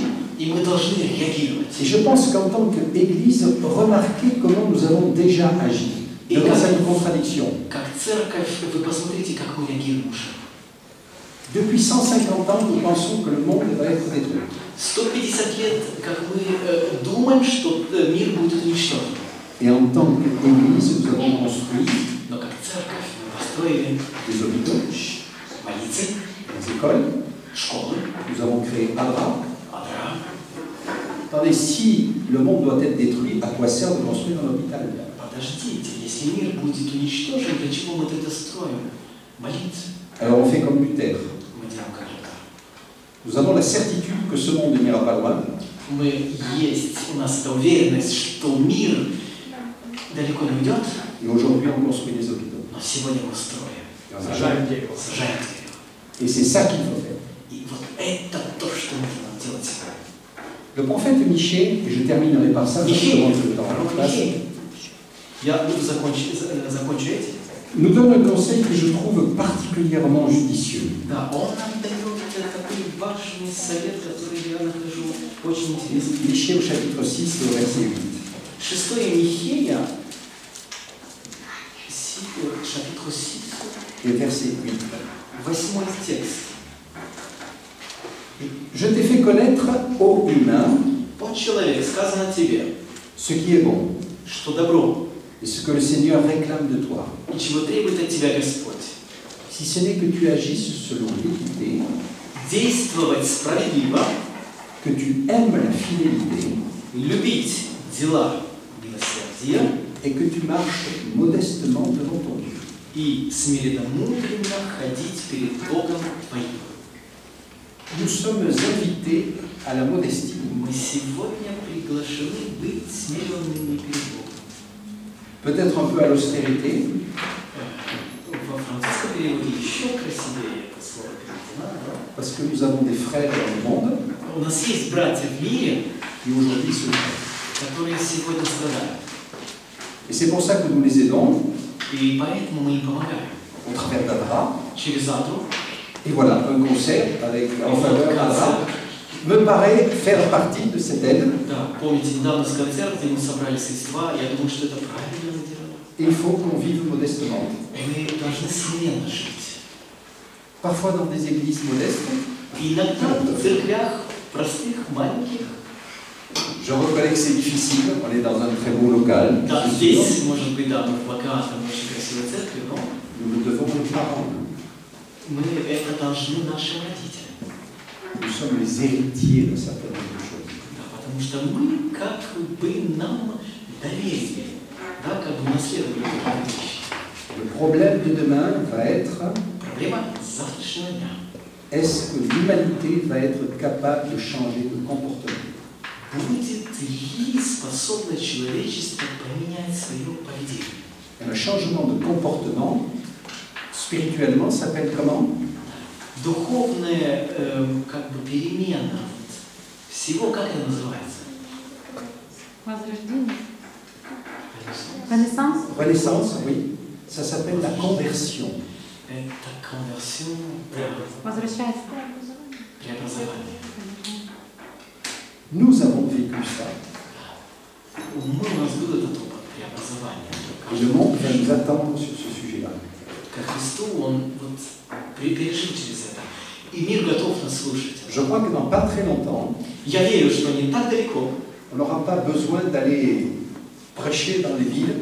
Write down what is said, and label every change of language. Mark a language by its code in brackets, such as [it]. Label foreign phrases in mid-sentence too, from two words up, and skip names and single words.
[ru] И мы должны реагировать. [fr] Et je pense qu'en tant qu'Église, remarquez comment nous avons déjà agi devant cette contradiction. [ru] Как церковь, вы посмотрите, как мы реагируем уже. [fr] Depuis 150 ans, nous pensons que le monde va être détruit. [ru] 150 лет, как мы думаем, что мир будет уничтожен. [fr] Et en tant qu'Église, nous avons construit [ru] Но как церковь мы построили [fr] des hôpitaux, [ru] больницы, [fr] des écoles, [ru] школы, [fr] nous avons créé ADRA. [ru] Адра. [fr] Attendez, si le monde doit être détruit, à quoi sert de construire un hôpital? [ru] Подождите, если мир будет уничтожен, для чего мы это строим? Больницы. [fr] Alors on fait comme Luther. [ru] Мы делаем как Лютер. [fr] Nous avons la certitude que ce monde n'ira pas loin. [ru] У нас эта уверенность, что мир далеко не уйдет, [fr] Et aujourd'hui, on construit des hôpitaux. [ru] но сегодня мы строим. Сажаем дерево. Сажаем дерево. [fr] Et c'est ça qu'il faut faire. [ru] И вот это то, что нужно нам делать сегодня. [fr] Le prophète Michée, et je terminerai par ça, parce que je montre le temps en place, [ru] Я закончу этим. [fr] nous donne un conseil que je trouve particulièrement judicieux. [ru] Да, он нам дает такой важный совет, который я нахожу очень интересным. [fr] Michée au chapitre 6, au verset 8. [ru] 6 Михея, chapitre 6, [fr] Et verset 8. [ru] 8 текст. [fr] Je t'ai fait connaître, ô humain, [ru] Вот человек, сказано тебе, [fr] ce qui est bon, [ru] что добро, [fr] et ce que le Seigneur réclame de toi. [ru] и чего требует от тебя Господь. [fr] Si ce n'est que tu agisses selon l'équité, [ru] Действовать справедливо, [fr] que tu aimes la fidélité, [ru] любить дела милосердия [fr] et que tu marches modestement devant ton Dieu. [ru] и смиренно-мудренно ходить перед Богом твоим. [fr] Nous sommes invités à la modestie. [ru] Мы сегодня приглашены быть смиренными перед Богом. [fr] Peut-être un peu à l'austérité, [ru] Во французском переводе еще красивее это слово переведено. [fr] parce que nous avons des frères dans le monde [ru] У нас есть братья в мире, [fr] qui aujourd'hui souffrent. [ru] которые сегодня страдают. [fr] Et c'est pour ça que nous les aidons [ru] И поэтому мы им помогаем. [fr] au travers d'Adra. [ru] Через Адру. [fr] Et voilà, un concert avec, en faveur d'Adra me paraît faire partie de cette aide. [ru] Да, помните, недавно с концерта мы собрали средства, я думаю, что это правильно дело. [fr] Il faut qu'on vive modestement. [ru] Мы должны смиренно жить. [fr] Parfois dans des églises modestes, [ru] И иногда в церквях простых, маленьких, [fr] je reconnais que c'est difficile, on est dans un très beau local. [ru] да, [fr] c'est sûr. [ru] здесь, может быть, да, мы в богатом, очень красивой церкви, но [fr] Nous le devons aux parents. [ru] мы это должны нашим родителям. [fr] Nous sommes les héritiers de certaines choses. [ru] Да, потому что мы как бы нам доверили, да, как бы наследовали какие-то вещи. [fr] Le problème de demain va être, [ru] Проблема завтрашнего дня. [fr] est-ce que l'humanité va être capable de changer de comportement? [ru] Будет ли способно человечество поменять свое поведение? [fr] Un changement de comportement, spirituellement, s'appelle comment? [ru] Духовная как бы перемена всего, как это называется? Возрождение. Ренессанс. [fr] Renaissance, oui. Ça s'appelle la conversion. [ru] Это конверсия, Возвращается. преобразование. [fr] Nous avons vécu ça. [ru] У нас был этот опыт преобразования. [fr] Et le monde va nous attendre sur ce sujet-là. [ru] Ко Христу он вот пережил через это. И мир готов нас слушать. [fr] Je crois que dans pas très longtemps, [ru] Я верю, что не так далеко. [fr] on n'aura pas besoin d'aller prêcher dans les villes.